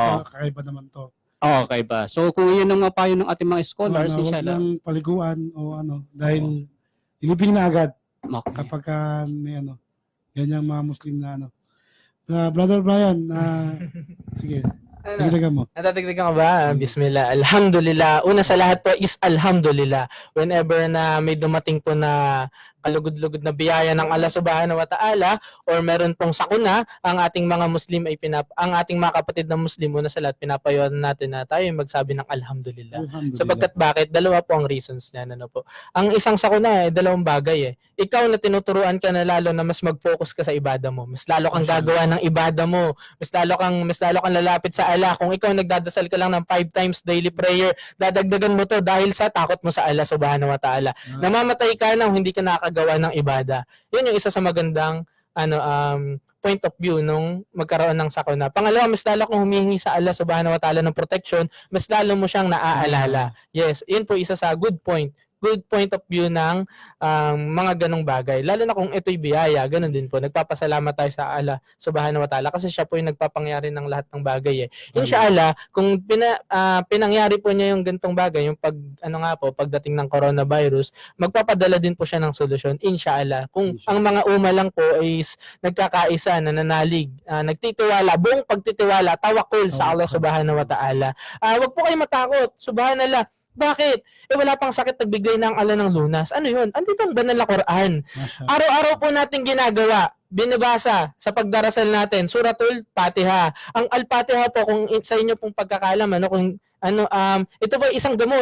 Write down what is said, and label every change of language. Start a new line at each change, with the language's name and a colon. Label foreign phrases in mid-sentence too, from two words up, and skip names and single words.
Filipino: na kakaiba naman to. Okay ba? So kung yun ang mga payo ng ating mga scholars, Huwag inshallah. lang paliguan o dahil ilibing na agad Okay. kapag may ganyang mga Muslim na Brother Brian, sige, dagdagan mo. Natadagdagan ka ba?
Arabic: بسم الله. الحمد لله.
Filipino: Una sa lahat po is alhamdulillah. Whenever na may dumating po na kalugod-lugod na biyaya ng Allah
Arabic: سبحانه وتعالى
Filipino: or meron pong sakuna, ang ating mga Muslim ay ang ating mga kapatid na Muslim, una sa lahat pinapayuhan natin na tayo ay magsabi ng alhamdulillah. Alhamdulillah. Sapagkat bakit? Dalawa po ang reasons niyan. Po. Ang isang sakuna dalawang bagay. Ikaw na tinuturuan ka na lalo na mas mag-focus ka sa ibada mo. Mas lalo kang gagawa ng ibada mo. Mas lalo kang lalapit sa Allah. Kung ikaw nagdadasal ka lang ng 5
English: times daily prayer,
Filipino: dadagdagan mo to dahil sa takot mo sa Allah
Arabic: سبحانه وتعالى.
Filipino: Namamatay ka nang hindi ka nakagawa ng ibada. Yun yung isa sa magandang
English: point of view
Filipino: nung magkaroon ng sakuna. Pangalawa, mas lalo kung humihingi sa Allah
Arabic: سبحانه وتعالى
Filipino: ng protection, mas lalo mo siyang naaalala. Yes, yun po isa sa
English: good point of view
Filipino: ng mga ganong bagay. Lalo na kung ito'y biyaya, ganun din po. Nagpapasalamat tayo sa Allah
Arabic: سبحانه وتعالى
Filipino: kasi siya po yung nagpapangyari ng lahat ng bagay eh. Inshallah, kung pinangyari po niya yung gantong bagay, yung pagdating ng coronavirus, magpapadala din po siya ng solusyon. Inshallah. Kung ang mga umma lang po is nagkakaisa, nananalig, nagtitiwala, buong pagtitiwala, tawakul sa Allah
Arabic: سبحانه وتعالى.
Filipino: Wag po kayo matakot. Subhanallah. Bakit? Wala pang sakit nagbigay ng Allah ng lunas. Ano yun? Andito ang banal na Quran. Araw-araw po natin ginagawa, binabasa sa pagdarasal natin, Suratul Fatiha. Ang Al-Fatiha po, kung sa inyo pong pagkakalam, ito po isang gamot.